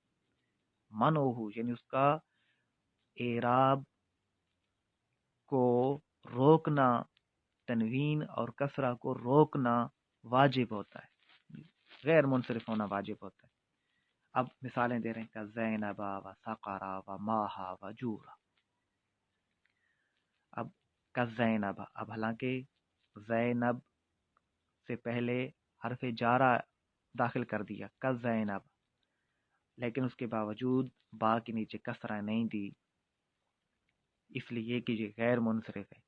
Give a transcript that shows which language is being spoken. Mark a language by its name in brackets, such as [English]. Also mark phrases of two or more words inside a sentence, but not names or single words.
[Urdu] منعہ یعنی اس کا اعراب کو روکنا، تنوین اور کسرہ کو روکنا واجب ہوتا ہے، غیر منصرف ہونا واجب ہوتا ہے۔ اب مثالیں دے رہے ہیں، [Arabic] کا زینبا و سقرا و ماہا و جورا۔ [Urdu] اب کا زینب، اب حالانکہ زینب سے پہلے حرف جارہ داخل کر دیا، کا زینب، لیکن اس کے باوجود با کے نیچے کسرہ نہیں دی، اس لیے کہ یہ غیر منصرف ہے۔